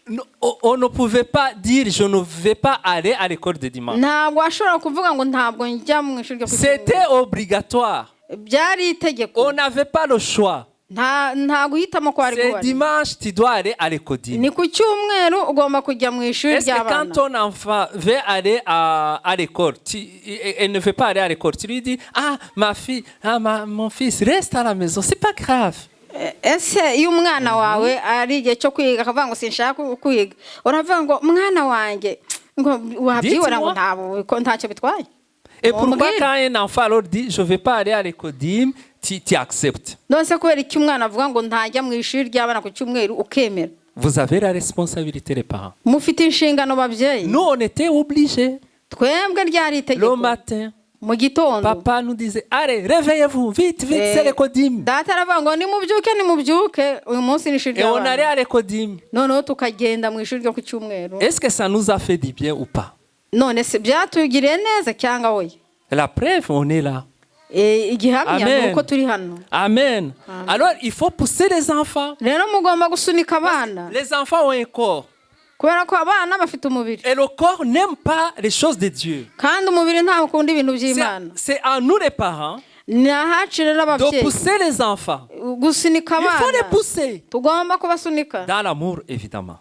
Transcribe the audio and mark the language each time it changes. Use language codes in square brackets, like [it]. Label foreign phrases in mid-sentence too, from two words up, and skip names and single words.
[fr] On ne pouvait pas dire je ne vais pas aller à l'école de dimanche. [rw] Ntabwo ashobora kuvuga ngo ntabwo njya mu ishuri ryo ku cyumweru. [fr] C'était obligatoire. [rw] Byari itegeko. [fr] On n'avait pas le choix. [rw] Nta guhitamo ko ari guhari. [fr] C'est dimanche tu dois aller à l'école. [rw] Ni ku cyumweru ugomba kujya mu ishuri ry'abana. [fr] Est-ce que quand ton enfant veut aller à l'école, elle ne veut pas aller à l'école, tu lui dis ma fille, mon fils reste à la maison, c'est pas grave. [rw] Ese iyo umwana wawe ari igihe cyo kwiga akavuga ngo sinshaka kwiga, uravuga ngo mwana wanjye ngo wabyibona ngo ntacyo bitwaye. [fr] Et pourquoi quand un enfant alors dit je vais pas aller à l'école, tu acceptes? Donc c'est [rw] kubera iki umwana avuga ngo ntajya mu ishuri ry'abana ku cyumweru ukemera. [fr] Vous avez la responsabilité les parents. [rw] Mufite inshingano babyeyi. [fr] Nous on était obligés. [rw] Twebwe ryari itegeko. [fr] Le matin. [rw] Mu gitondo. [fr] Papa nous disait allez réveillez-vous vite c'est l'école. [rw] Data aravuga ngo nimubyuke uyu munsi ni ishuri ry'abana. [fr] Et on allait à l'école. [rw] Noneho tukagenda mu ishuri ryo ku cyumweru. [fr] Est-ce que ça nous a fait du bien ou pas? [rw] None se byatugiriye neza cyangwa oya? [fr] La preuve on est là. [rw] Igihamya nuko turi hano. [fr] Amen. Alors il faut pousser les enfants. [rw] Rero mugomba gusunika abana. [fr] Les enfants ont un corps. Et le corps n'aime pas les choses de Dieu. C'est à nous les parents de pousser les enfants. Il faut les pousser. Dans l'amour, évidemment.